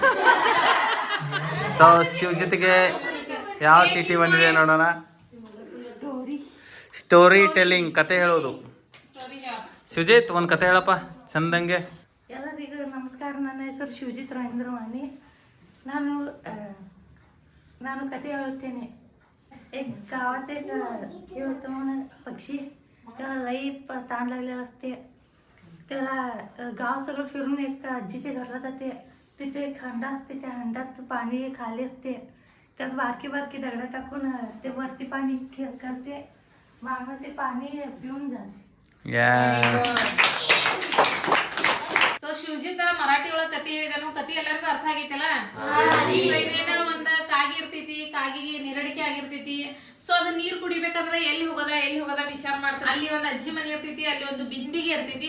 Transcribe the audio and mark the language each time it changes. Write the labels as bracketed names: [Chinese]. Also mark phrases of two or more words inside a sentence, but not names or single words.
[Kannada] ಶಿವ ಜೊತೆಗೆ ಯಾವ ಚೀಟಿ ಬಂದಿದೆ ನೋಡೋಣ. [English] story telling, [Kannada] ಕತೆ ಹೇಳೋದು. ಸ್ಟೋರಿ ಹೇಳ. ಸುಜಿತ್ ಒಂದು ಕತೆ ಹೇಳಪ್ಪ ಚಂದಂಗೆ. ಎಲ್ಲರಿಗೂ ನಮಸ್ಕಾರ. ನನ್ನ ಹೆಸರು ಶಿವಜಿತ್ ರಾಜೇಂದ್ರವಾಣಿ. ನಾನು ನಾನು ಕತೆ ಹೇಳುತ್ತೇನೆ. [Marathi] एक गावात एक हे होतं म्हणून पक्षी त्याला लई ताण लागलेला असते. त्याला गाव सगळं फिरून एक आजीच्या घरला जाते. तिथे एक हंडा असते. त्या हंड्यात पाणी खाली असते. त्यात बारकी बारकी दगडं टाकून ते वरती पाणी करते. मागं ते पाणी पिऊन जाते. [Kannada] ಸೊ ಶಿವಜಿತ್ ಮರಾಠಿ ಒಳಗ ಕತಿ ಹೇಳಿದನು. ಕತಿ ಎಲ್ಲರಿಗೂ ಅರ್ಥ ಆಗೈತಲ್ಲ. ಸೊ ಇದೇನ ಒಂದ್ ಕಾಗಿ ಇರ್ತೈತಿ, ಕಾಗಿಗೆ ನೀರಡಿಕೆ ಆಗಿರ್ತೈತಿ. ಸೊ ಅದ್ ನೀರ್ ಕುಡಿಬೇಕಂದ್ರ ಎಲ್ಲಿ ಹೋಗದ ವಿಚಾರ ಮಾಡ್ತಾರೆ. ಅಲ್ಲಿ ಒಂದ್ ಅಜ್ಜಿ ಮನೆ ಇರ್ತೈತಿ, ಅಲ್ಲಿ ಒಂದು ಬಿಂದಿಗೆ ಇರ್ತೈತಿ.